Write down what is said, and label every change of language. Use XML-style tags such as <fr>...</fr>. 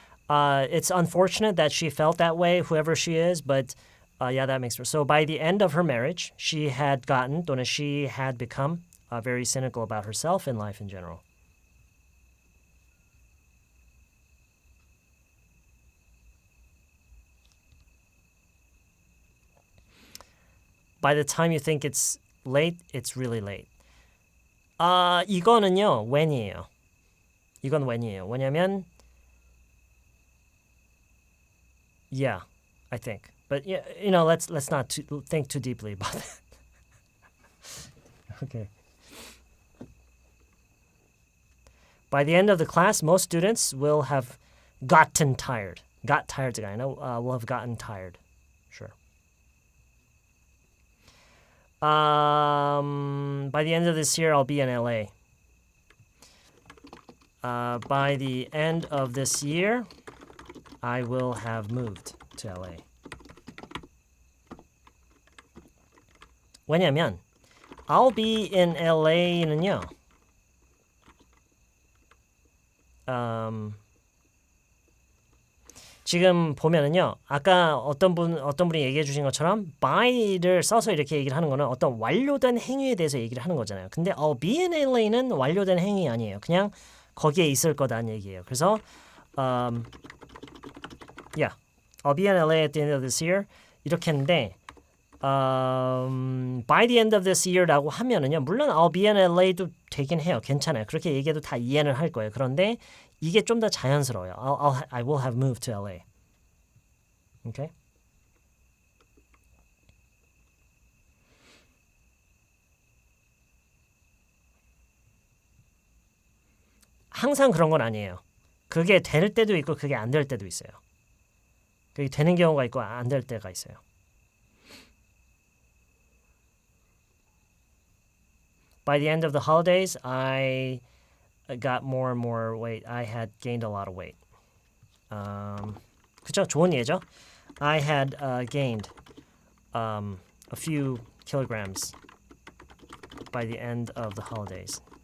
<en>It's unfortunate that she felt that way, whoever she is, but yeah, that makes sense. So by the end of her marriage, she had gotten,</en> <ko>또는</ko> <en>she had become very cynical about herself and life in general. By the time you think it's late, it's really late.</en> <ko>이거는요, when이에요. 이건 when이에요. 왜냐면</ko> <en>Yeah, I think. But yeah, you know, let's not think too deeply about that. Okay. By the end of the class, most students will have gotten tired. Got tired</en> <ko>가 아니라</ko> <en>will have gotten tired. Sure. By the end of this year, I'll be in LA. By the end of this year, I will have moved to LA.</en> <ko>왜냐면</ko> <en>I'll be in LA는요.</en> <ko>지금 보면은요. 아까 어떤 분이 얘기해 주신 것처럼 by를 써서 이렇게 얘기를 하는 거는 어떤 완료된 행위에 대해서 얘기를 하는 거잖아요. 근데</ko> <en>I'll be in LA</en> <ko>는 완료된 행위 아니에요. 그냥 거기에 있을 거다는 얘기예요. 그래서</ko> <en>yeah, I'll be in LA at the end of this year.</en> <ko>이렇게 했는데</ko> <en>by the end of this year</en> <ko>라고 하면은요. 물론</ko> <en>I'll be in LA도</en> <ko>되긴 해요. 괜찮아요. 그렇게 얘기해도 다 이해는 할 거예요. 그런데 이게 좀 더 자연스러워요.</ko> <en>I will have moved to LA. Okay?</en> <ko>항상 그런 건 아니에요. 그게 될 때도 있고 그게 안 될 때도 있어요. 그게 되는 경우가 있고 안 될 때가 있어요.</ko> <en>By the end of the holidays, I got more and more weight. I had gained a lot of weight.</en> <ko>그쵸? 좋은 예죠?</ko> <en>I had gained a few kilograms by the end of the holidays.</en>